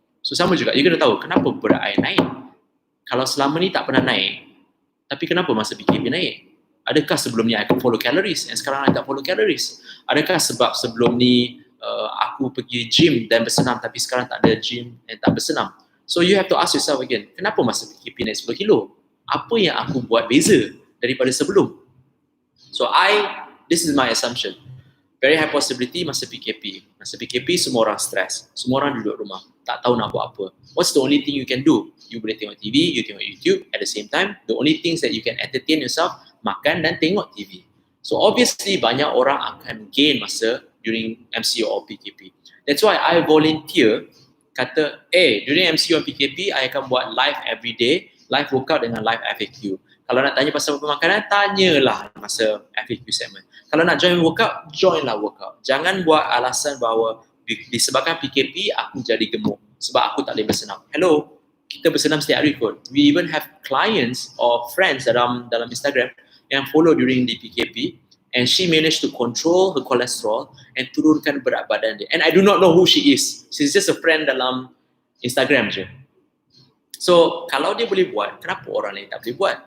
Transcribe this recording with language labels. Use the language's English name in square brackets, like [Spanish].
[Malay] So sama juga, you kena tahu kenapa berat I naik. Kalau selama ni tak pernah naik, tapi kenapa masa PKP naik? Adakah sebelum ni I follow calories and sekarang I tak follow calories? Adakah sebab sebelum ni aku pergi gym dan bersenam tapi sekarang tak ada gym dan tak bersenam? [English] So you have to ask yourself again, [Malay] kenapa masa PKP naik 10 kilo? Apa yang aku buat beza daripada sebelum? [English] So this is my assumption. Very high possibility [Malay] masa PKP. Masa PKP semua orang stress. Semua orang duduk rumah. Tak tahu nak buat apa. [English] What's the only thing you can do? You [Malay] boleh tengok TV, [English] you [Malay] tengok YouTube. [English] At the same time, the only things that you can entertain yourself, [Malay] makan dan tengok TV. [English] So obviously [Malay] banyak orang akan [English] gain masa during MCO or PKP. That's why I volunteer kata, during MCO or PKP, [Malay] I akan buat [English] live every day, live workout dengan live FAQ. [Malay] Kalau nak tanya pasal pemakanan, tanyalah masa FAQ segment. Kalau nak join workout, joinlah workout. Jangan buat alasan bahawa disebabkan PKP, aku jadi gemuk sebab aku tak boleh bersenam. Hello, kita bersenam setiap hari kot. [English] We even have clients or friends [Malay] dalam Instagram yang [English] follow during the PKP and she managed to control her cholesterol and [Malay] turunkan berat badan dia. [English] And I do not know who she is. She's just a friend [Malay] dalam Instagram je. So, kalau dia boleh buat, kenapa orang lain tak boleh buat?